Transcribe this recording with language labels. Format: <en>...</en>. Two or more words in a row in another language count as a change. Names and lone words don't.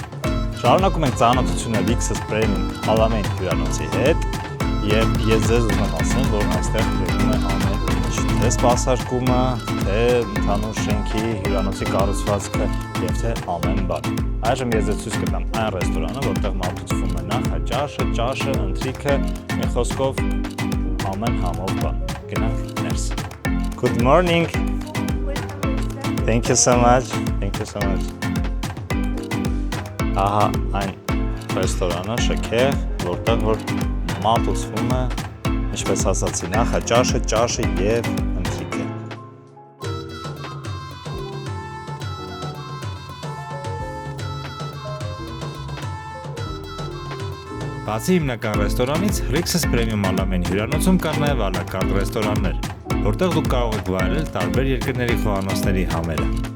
<hy>ենք ծանոթությունը Rixos Premium Ալամեին հյուրանոցի հետ եւ ես ձեզ ուզում եմ ասեմ, որ այստեղ գրվում է ամեն ինչ, թե սպասարկումը, թե ընդհանուր շենքի հյուրանոցի կառուցվածքը եւ թե ամեն բան։ Այժմ ես ձեզ ցույց կտամ այն ռեստորանը, որտեղ մատուցվում է նախաճաշը, ճաշը, ընթրիքը, մի խոսքով ամեն համով բան։ Գնանք ներս։</hy> <en>Good morning. Thank you so much. Thank you so much.</en> <hy>Ահա այն ռեստորանը շքեղ, որտեղ որ մատուցվում է, ինչպես ասացի, նախաճաշը, ճաշը եւ ընթրիքը։ Բացի հիմնական ռեստորանից, Rixos Premium Ալամեին հյուրանոցում կան նաև</hy> <fr>à la carte</fr> <hy>ռեստորաններ, որտեղ դուք կարող եք վայելել տարբեր երկրների խոհանոցների համերը։</hy>